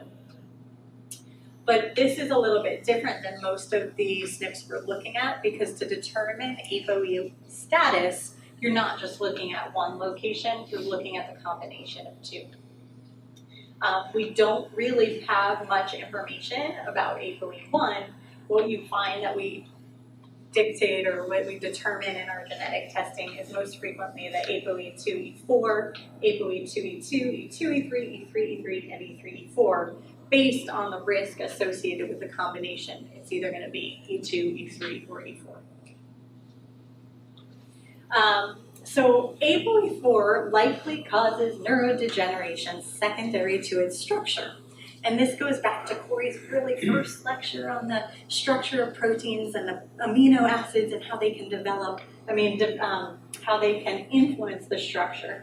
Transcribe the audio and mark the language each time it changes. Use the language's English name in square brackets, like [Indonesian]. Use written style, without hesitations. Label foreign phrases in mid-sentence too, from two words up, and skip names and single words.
[English] But this is a little bit different than most of the SNPs we're looking at, because to determine ApoE status, you're not just looking at one location, you're looking at the combination of two. We don't really have much information about ApoE1. What you find that we dictate or what we determine in our genetic testing is most frequently the ApoE2, E4, ApoE2, E2, E2, E3, E3, E3, and E3, E4, based on the risk associated with the combination. It's either going to be E2, E3, or E4. So ApoE4 likely causes neurodegeneration secondary to its structure. And this goes back to Corey's really first lecture on the structure of proteins and the amino acids and how they can develop, how they can influence the structure.